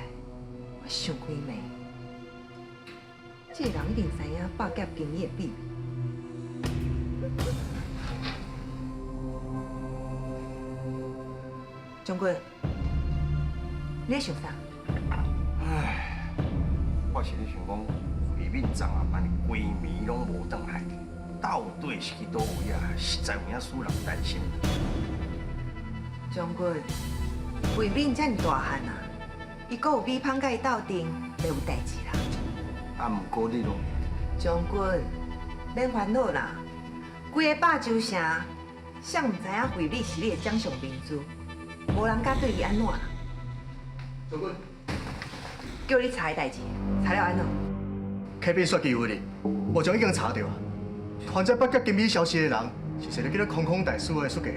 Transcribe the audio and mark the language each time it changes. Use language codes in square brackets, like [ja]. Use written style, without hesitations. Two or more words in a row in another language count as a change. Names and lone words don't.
[nan] 我想几暝，这个人一定知影百劫经义的秘密。将军，你在想啥？唉，我是咧想讲，慧敏昨暗安尼规暝拢无转来，到底是去倒位啊？实在有影使人担心。将军，慧敏遮尔大汉啊，伊阁有美芳甲伊斗阵，袂有代志啦。啊，毋过你拢将军，免烦恼啦，规个百州城，谁毋知影慧敏是你的掌上明珠，无人敢对伊安怎啦。将军，叫你查的代志，查了安怎？客边说机会哩，部长已经查到啊。传这北角金米消息的人，是一个叫做空空大师的书记啦。